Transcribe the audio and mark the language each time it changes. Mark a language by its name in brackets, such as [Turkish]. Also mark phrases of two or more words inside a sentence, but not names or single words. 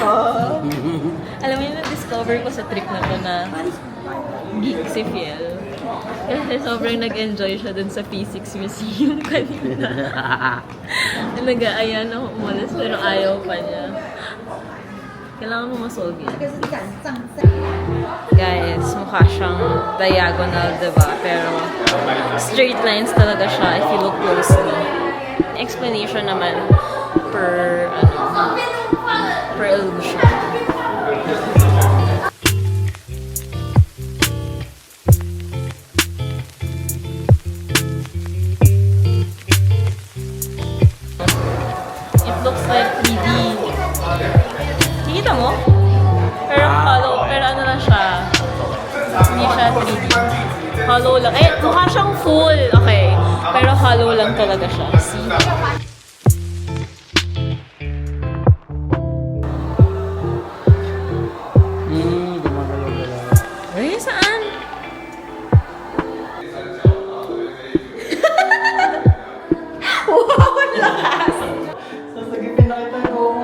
[Filipino] Alam mo yun, na-discover ko sa trip na to na geek si Fiel. Kasi sobrang nag-enjoy siya dun sa Physics Museum kanina. Nag-aaya na umalis pero ayaw pa niya. Kailangan mo masolve yan. 这个是展上在。 Guys, mukha siyang diagonal, diba? Pero [English] straight lines [Filipino] talaga siya [English] if you look closely. [Filipino] Explanation naman per illusion. [English] It looks like 3D. [Filipino] Nakikita mo? Pero hollow, pero ano lang siya. Hindi siya 3D. Hollow lang. Eh, mukha siyang full. Okay. Pero hollow lang talaga siya. See? Eh, saan? Sasagipin na kita ko.